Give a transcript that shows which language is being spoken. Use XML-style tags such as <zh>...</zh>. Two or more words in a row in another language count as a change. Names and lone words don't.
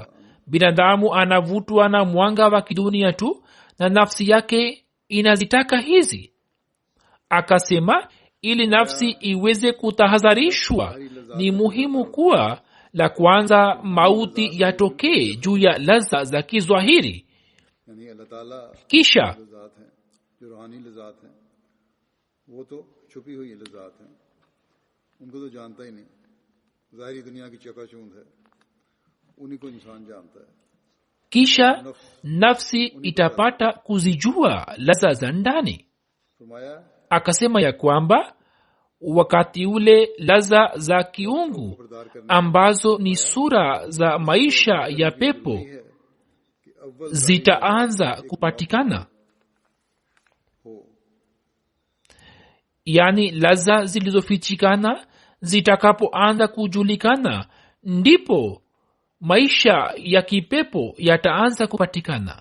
<sw>Binadamu anavutwa na mwanga wa kidunia tu na nafsi yake inazitaka hizi. Akasema ili nafsi iweze kutahadharishwa, ni muhimu kuwa la kwanza mauti yatokee juu ya laza za kizwahiri. Kisha</sw> <ur>جو روحانی لذات ہیں وہ تو چھپی ہوئی لذات ہیں، ان کو تو جانتا ہی نہیں. ظاہری دنیا کی چکاچوند ہے، انہی کو انسان جانتا ہے.</ur> <sw>kisha nafsi itapata kuzijua laza za ndani.</sw> <ur>فرمایا</ur> <sw>Akasema ya kwamba wakati ule laza za kiungu ambazo ni sura za maisha ya pepo zitaanza kupatikana, yani laza zilizofichikana zitakapoanza kujulikana, ndipo maisha ya kipepo yataanza kupatikana.</sw>